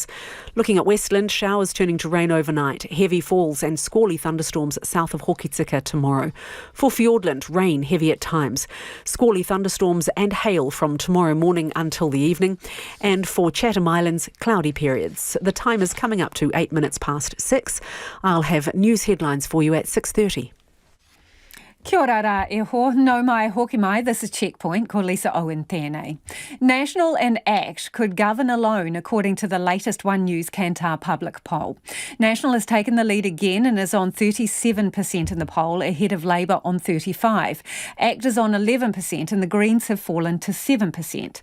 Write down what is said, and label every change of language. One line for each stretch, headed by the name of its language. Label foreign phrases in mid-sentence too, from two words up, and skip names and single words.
English: Looking at Westland, showers turning to rain overnight, heavy falls and squally thunderstorms south of Hokitika tomorrow. For Fiordland, rain heavy at times. Squally thunderstorms and hail from tomorrow morning until the evening. And for Chatham Islands, cloudy periods. The time is coming up to 8 minutes past 6. I'll have news headlines for you at 6:30.
Māori: Kia ora rā e ho, no mai hoki mai,
English: this is Checkpoint,
Māori: ko Lisa Owen tēnei.
English: National and ACT could govern alone according to the latest One News Kantar public poll. National has taken the lead again and is on 37% in the poll, ahead of Labour on 35%. ACT is on 11% and the Greens have fallen to 7%.